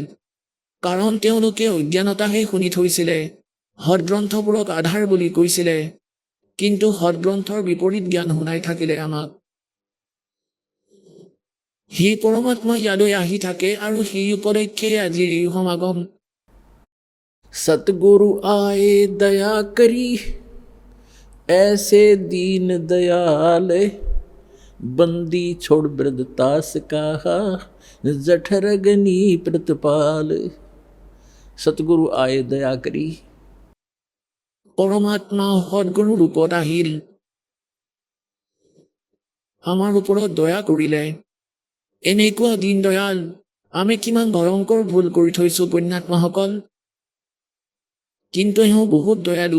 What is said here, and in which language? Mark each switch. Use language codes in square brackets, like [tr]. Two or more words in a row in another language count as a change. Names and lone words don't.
[as] কাৰণ তেওঁলোকে অজ্ঞানতাহে শুনি থৈছিলে, সৎগ্ৰন্থবোৰক আধাৰ বুলি কৈছিলে, কিন্তু সৎগ্ৰন্থৰ বিপৰীত জ্ঞান শুনাই থাকিলে আমাক। সেই পৰমাত্মা ইয়ালৈ আহি থাকে আৰু সেই উপলক্ষে আজিৰ এই সমাগম। [hi] सतगुरु आए दया करी ऐसे दीन दयाल बंदी छोड़ वृद्धतास कहा जठरगनी प्रतिपाल। सतगुरु आए दया करी। [as] পৰমাত্মা সৎগুৰু ৰূপত আহিল, আমাৰ ওপৰত দয়া কৰিলে। এনেকুৱা দিন দয়াল, আমি কিমান ভয়ংকৰ ভুল কৰি থৈছো পুণ্যাত্মাসকল, কিন্তু এওঁ বহুত দয়ালু।